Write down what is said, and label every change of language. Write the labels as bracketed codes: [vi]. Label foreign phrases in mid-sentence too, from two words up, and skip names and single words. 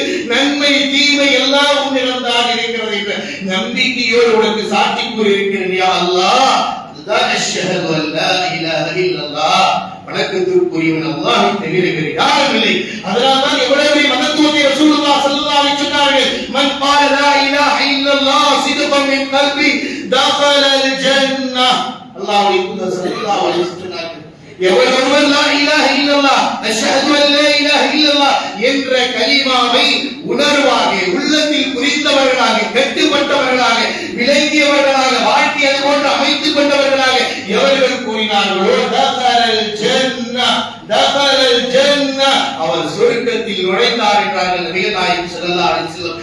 [ta] நன்மை தீமை எல்லாம் உன்னிடம் தான் இருக்கிறது என்ற நம்பிக்கையோடு உனக்கு சாட்சி கூறியிருக்கிறேன், [ar] يا الله. அதுதான் أشهد أن لا إله إلا الله. [ta] வணக்கத்திற்குரியவன் அல்லாஹ்வை தவிர வேறு யாரும் இல்லை. அதனால்தான் எவ்வளவு மகத்துவத்தை [ar] رسول الله صلى الله عليه சொன்னார்கள், மன் قال لا اله الا الله صدقا من قلبي دخل الجنه. [ta] அல்லாஹ்வுடைய தூதர் [ar] صلى الله عليه [ta] சொன்னார்கள், எவரொருவர் [ar] لا إله إلا الله أشهد أن لا إله إلا الله [ta] என்ற கலிமாவை உணர்வாக, உள்ளத்தில் புரிந்தவர்களாக, கட்டுப்பட்டவர்களாக, விளங்கியவர்களாக, வாழ்க்கை அது போன்று அமைத்துக் கொண்டவர்களாக எவர்கள் கூறினார்களோ [ar] دخل الجنة، دخل الجنة, [ta] அவர் சொர்க்கத்தில் நுழைந்தார் என்றார்கள் நபிகள் நாயகம் [ar] صلى الله عليه وسلم.